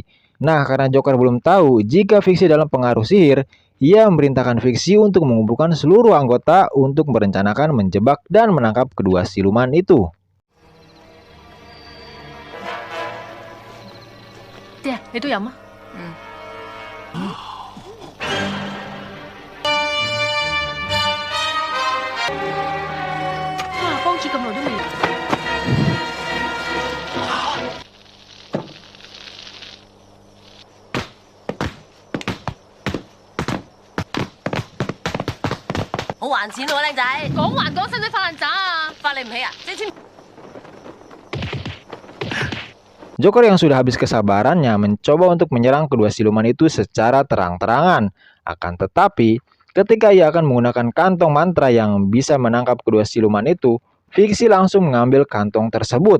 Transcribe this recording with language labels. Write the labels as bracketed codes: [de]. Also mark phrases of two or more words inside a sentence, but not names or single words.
[id] Nah, karena Joker belum tahu jika Fiksi dalam pengaruh sihir, ia memerintahkan Fiksi untuk mengumpulkan seluruh anggota untuk merencanakan menjebak dan menangkap kedua siluman itu. Tia, itu ya, Ma? Wah, [yue] 幫住咁耐都未嚟。好還錢喎，靚仔。講還講，使唔使發爛渣啊？發你唔起啊？借錢。 [id] Joker yang sudah habis kesabarannya mencoba untuk menyerang kedua siluman itu secara terang-terangan. Akan tetapi, ketika ia akan menggunakan kantong mantra yang bisa menangkap kedua siluman itu, Fiksi langsung mengambil kantong tersebut.